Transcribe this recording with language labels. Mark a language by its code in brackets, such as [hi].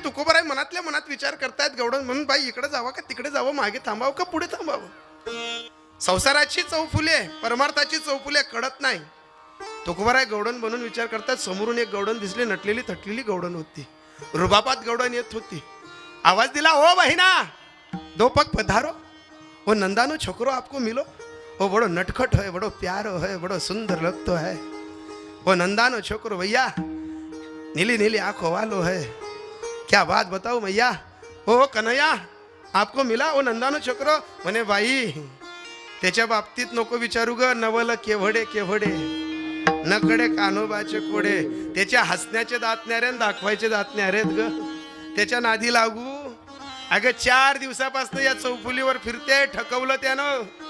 [mr] तुकोबाराय मनातल्या मनात विचार करतायत, गवळण म्हणून बाई इकडे जावं का तिकडे जावं, मागे थांबावं का पुढे थांबावं. संसाराची चौफुले, परमार्थाची चौफुले कळत नाही. तुकोबाराय गवळण बनून विचार करतात. समोरून एक गवळण दिसली, नटलेली थटलेली गवळण होती. रुबाबात गवळण येत होती. [raj] आवाज दिला, ओ बहिना दो पग पधारो, ओ नंदानो छोकरो आपको मिलो, ओ बड़ो नटखट है, बड़ो प्यारो है, बड़ो सुंदर लगतो है, ओ नंदानो छोकरो भैया, नीली नीली आंखों वालो है, क्या बात बताओ भैया, ओ कन्हैया आपको मिला, ओ नंदानो छोकरो. [mr] म्हणे बाई त्याच्या बाबतीत नको विचारू ग, नवल केवढे केवढे नकडे कानोबाचे कोडे. त्याच्या हसण्याचे दात न्यारे, दाखवायचे दात न्यारेत ग. त्याच्या नादी लागू. अगं 4 दिवसापासून या चौफुलीवर फिरते, ठकवलं त्यानं.